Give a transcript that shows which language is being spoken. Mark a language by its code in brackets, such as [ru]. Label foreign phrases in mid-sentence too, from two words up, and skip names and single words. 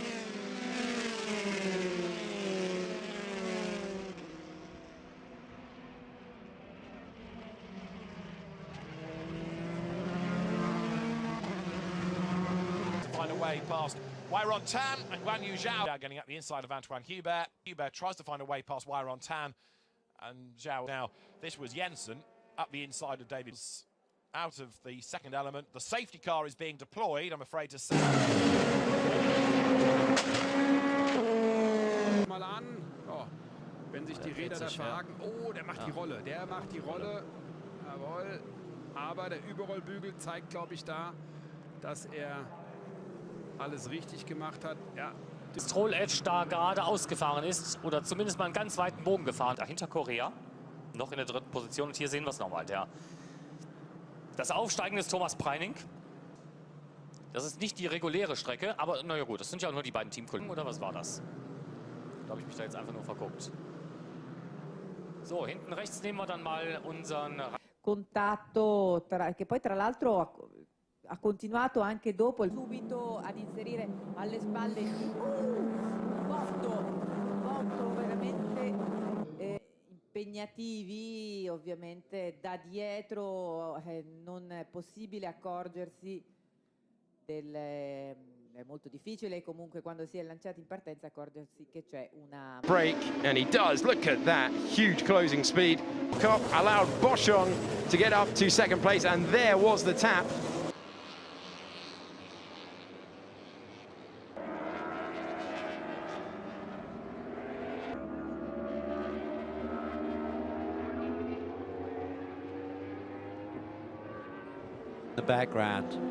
[en] Find a way past Wyron Tan and Guan Yu Zhao getting up the inside of Antoine Hubert. Hubert tries to find a way past Wyron Tan and Zhao. Now, this was Jensen up the inside of David's out of the second element. The safety car is being deployed, I'm afraid to say. [de] Mal an. Oh, wenn sich die Räder da verhaken. Oh, der macht die Rolle. Der macht die Rolle. Jawohl. Aber der Überrollbügel zeigt, glaube ich, da, dass er alles richtig gemacht hat. Ja. Das Roll Edge da gerade ausgefahren ist oder zumindest mal einen ganz weiten Bogen gefahren. Dahinter Korea, noch in der dritten Position. Und hier sehen wir es nochmal. Das Aufsteigen des Thomas Preining. Das ist nicht die reguläre Strecke, aber naja gut, das sind ja auch nur die beiden Teamkollegen. Oder was war das? Da habe ich mich da jetzt einfach nur verguckt. So, hinten rechts nehmen wir dann mal unseren... [it] Contatto, che poi tra l'altro ha continuato anche dopo, subito ad inserire alle spalle botto veramente impegnativi, ovviamente da dietro non è possibile accorgersi è molto difficile comunque quando si è lanciati in partenza accorgersi che c'è una [en] break, and he does. Look at that huge closing speed. Kopp allowed Boschon to get up to second place, and there was the tap. The background.